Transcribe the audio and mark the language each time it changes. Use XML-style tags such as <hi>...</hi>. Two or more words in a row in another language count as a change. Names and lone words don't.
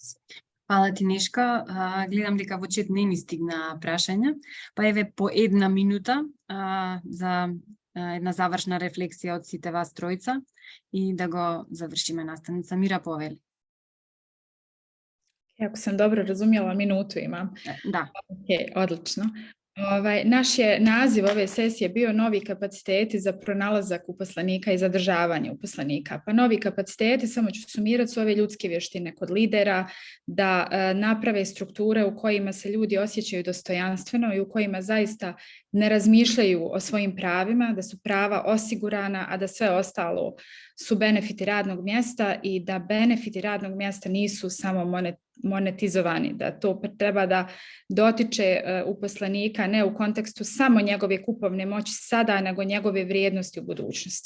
<mk>Фала ти, Нешко. Гледам дека во чет не ни стигна прашања, па еве по една минута за една завршна рефлексија од сите вас тројца и да го завршиме наставница. Мира, повели.</mk> <bs>Ако sam dobro razumjela, minutu imam.</bs> <mk>Да.</mk> <bs>Ok, odlično. Naš je naziv ove sesije bio novi kapaciteti za pronalazak uposlenika i zadržavanje uposlenika. Pa novi kapaciteti, samo ću sumirati, su ove ljudske vještine kod lidera, da naprave strukture u kojima se ljudi osjećaju dostojanstveno i u kojima zaista ne razmišljaju o svojim pravima, da su prava osigurana, a da sve ostalo su benefiti radnog mjesta i da benefiti radnog mjesta nisu samo monetizovani, da to treba da dotiče uposlenika ne u kontekstu samo njegove kupovne moći sada, nego njegove vrijednosti u budućnosti.</bs>